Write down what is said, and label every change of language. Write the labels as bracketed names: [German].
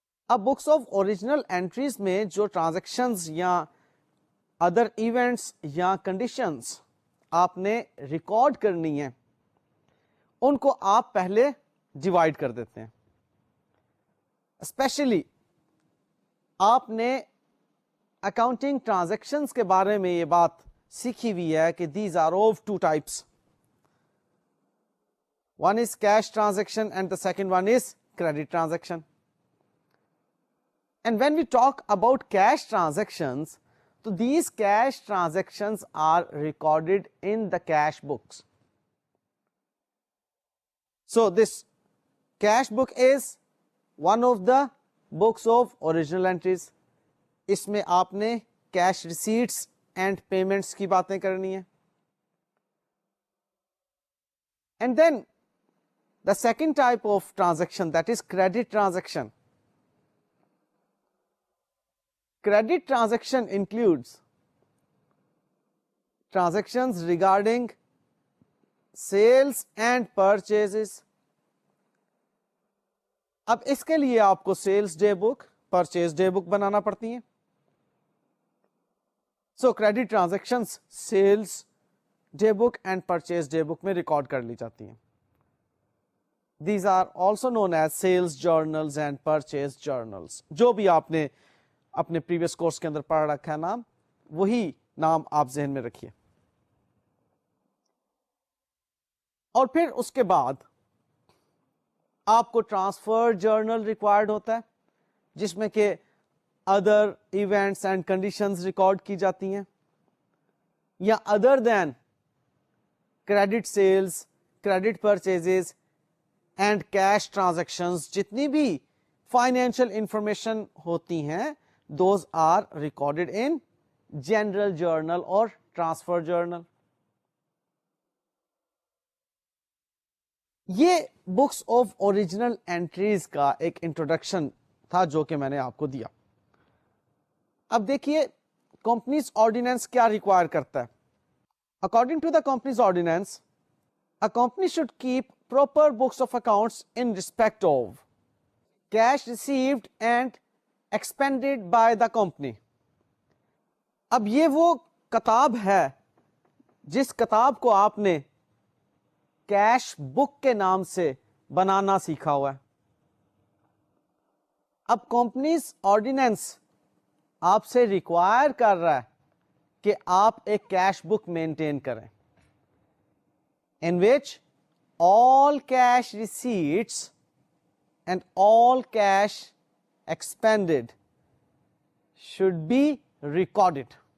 [Urdu] اب books of original entries میں جو ٹرانزیکشنز یا ادر ایونٹس یا کنڈیشنز آپ نے ریکارڈ کرنی ہیں ان کو آپ پہلے ڈیوائڈ کر دیتے ہیں. اسپیشلی آپ نے اکاؤنٹنگ ٹرانزیکشنز کے بارے میں یہ بات سیکھی ہوئی ہے کہ [English] These are of 2 types. One is cash transaction and the second one is credit transaction. And when we talk about cash transactions, so these cash transactions are recorded in the cash books. So this cash book is one of the books of original entries. [Urdu] اس میں آپ نے [English] cash receipts and payments [Urdu] کی باتیں کرنی ہے. [English] And then the second type of transaction, that is credit transaction. Credit transaction includes transactions regarding sales and purchases. [Urdu] اب اس کے لیے آپ کو sales day book, purchase day book بنانا پڑتی ہیں. سو credit transactions sales day book and purchase day book میں record کر لی جاتی ہیں. [English] These are also known as sales journals and purchase journals. [Urdu] جو بھی آپ نے اپنے پریویس کورس کے اندر پڑھ رکھا ہے نام, وہی نام آپ ذہن میں رکھیے. اور پھر اس کے بعد آپ کو ٹرانسفر جرنل ریکوائرڈ ہوتا ہے, جس میں کہ other events and conditions record کی جاتی ہیں, یا other then credit sales, credit purchases and cash transactions, جتنی بھی فائنینشیل انفارمیشن ہوتی ہیں [English] those are recorded in general journal or transfer journal. [Urdu] یہ بکس آف اوریجنل اینٹریز کا ایک انٹروڈکشن تھا جو کہ میں نے آپ کو دیا. اب دیکھیے کمپنیز آرڈیننس کیا ریکوائر کرتا ہے. [English] According to the companies ordinance, a company should keep proper books of accounts in respect of cash received and expended by the company. [Urdu] اب یہ وہ کتاب ہے جس کتاب کو آپ نے کیش بک کے نام سے بنانا سیکھا ہوا ہے. اب کمپنیز آرڈیننس آپ سے ریکوائر کر رہا ہے کہ آپ ایک کیش بک مینٹین کریں [English] in which all cash receipts and all cash expended should be recorded.